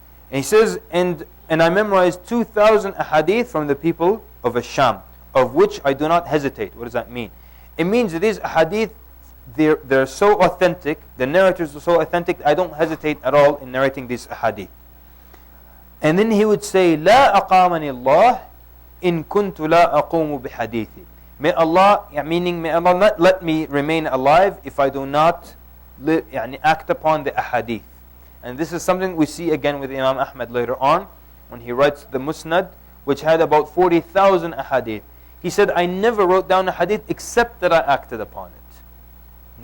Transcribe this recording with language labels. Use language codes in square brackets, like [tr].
[en] And he says, and I memorized 2,000 ahadith from the people of Sham, of which I do not hesitate. What does that mean? It means that these ahadith, they're so authentic, the narrators are so authentic, I don't hesitate at all in narrating these ahadith. And then he would say, [ar] لا أقامني الله إن كنت لا أقوم بحديثي. [en] May Allah, meaning may Allah not let me remain alive if I do not act upon the ahadith. And this is something we see again with Imam Ahmad later on, when he writes the Musnad, which had about 40,000 ahadith. He said, I never wrote down a hadith except that I acted upon it.